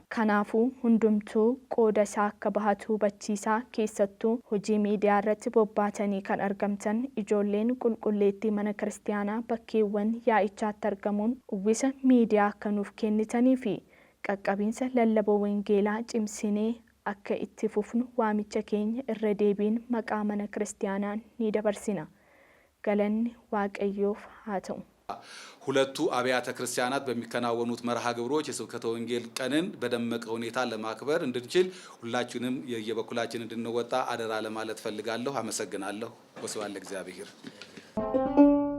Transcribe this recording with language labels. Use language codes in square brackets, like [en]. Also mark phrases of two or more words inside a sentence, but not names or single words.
[om] Kanaafuu hundumtuu qooda isaa akka bahatu hubachiisaa keessattuu hojii miidiyaa irratti bobbaatanii kan argamtan ijoolleen qulqulleettii mana kiristaanaa bakkeewwan yaa'ichaatti argamuun uwwisa miidiyaa akka nuuf kennitanii fi qaqqabinsa lallaboo wangeelaa cimsinee akka itti fufnu waamicha keenya irra deebiin maqaa mana kiristaanaan ni dabarsina. galanni waaqayyoof haa ta'u. [am] ሁለቱ አብያተ ክርስቲያናት በሚከናወኑት መርሃ ግብሮች የስብከተ ወንጌል ቀንን በደመቀ ሁኔታ ለማክበር እንድንችል ሁላችንም የየበኩላችን እንድንወጣ አደራ ለማለት ፈልጋለሁ። አመሰግናለሁ። ወስብሐት ለእግዚአብሔር።